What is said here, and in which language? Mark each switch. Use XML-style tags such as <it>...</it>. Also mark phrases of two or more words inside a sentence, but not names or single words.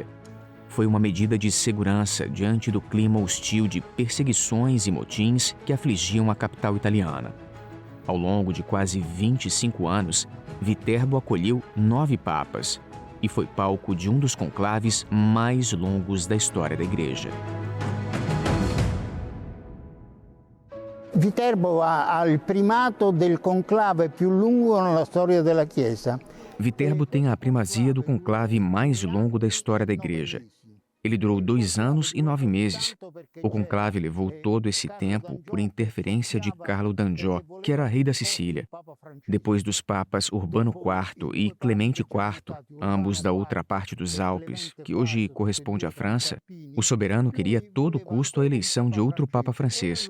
<pt>Foi uma medida de segurança diante do clima hostil de perseguições e motins que afligiam a capital italiana. Ao longo de quase 25 anos, Viterbo acolheu 9 papas e foi palco de um dos conclaves mais longos da história da Igreja.</pt> <it>Viterbo ha il primato del conclave più lungo nella storia della Chiesa.</it> <pt>Viterbo tem a primazia do conclave mais longo da história da Igreja. Ele durou 2 anos e 9 meses. O conclave levou todo esse tempo por interferência de Carlo d'Anjou, que era rei da Sicília. Depois dos papas Urbano IV e Clemente IV, ambos da outra parte dos Alpes, que hoje corresponde à França, o soberano queria a todo custo a eleição de outro papa francês.</pt>